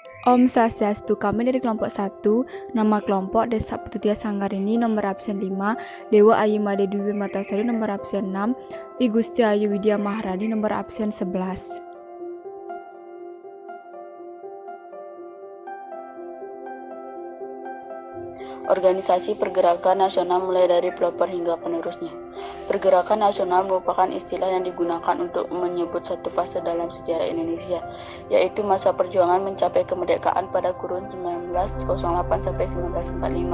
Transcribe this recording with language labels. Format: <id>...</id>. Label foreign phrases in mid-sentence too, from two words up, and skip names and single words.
<ban>Om Swastiastu,</ban> <id>kami dari kelompok 1, nama kelompok Desa Pututia Sanggarini, nomor absen 5, Dewa Ayu Made Dwi Matasari, nomor absen 6, I Gusti Ayu Widya Maharani, nomor absen 11. Organisasi Pergerakan Nasional mulai dari pelopor hingga penerusnya. Pergerakan nasional merupakan istilah yang digunakan untuk menyebut satu fase dalam sejarah Indonesia, yaitu masa perjuangan mencapai kemerdekaan pada kurun 1908 sampai 1945.</id>